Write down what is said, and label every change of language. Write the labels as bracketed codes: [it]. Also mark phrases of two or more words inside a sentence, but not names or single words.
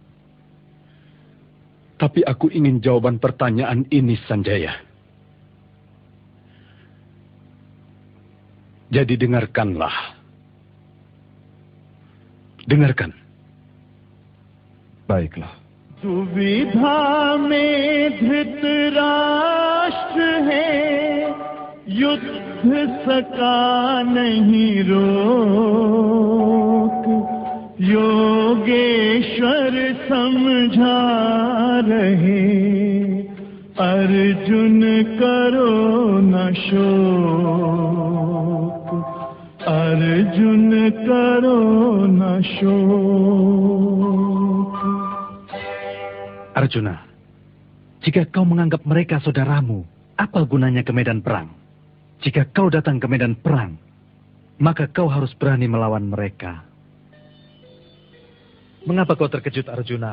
[id] Tapi aku ingin jawaban pertanyaan ini, Sanjaya. Jadi dengarkanlah. Dengarkan. Baiklah. [hi] दुविधा में धृतराष्ट्र है, युद्ध सका नहीं रोक, योगेश्वर समझा रहे, अर्जुन करो न शोक, अर्जुन करो न शोक. [id] Arjuna, jika kau menganggap mereka saudaramu, apa gunanya ke medan perang? Jika kau datang ke medan perang, maka kau harus berani melawan mereka. Mengapa kau terkejut, Arjuna?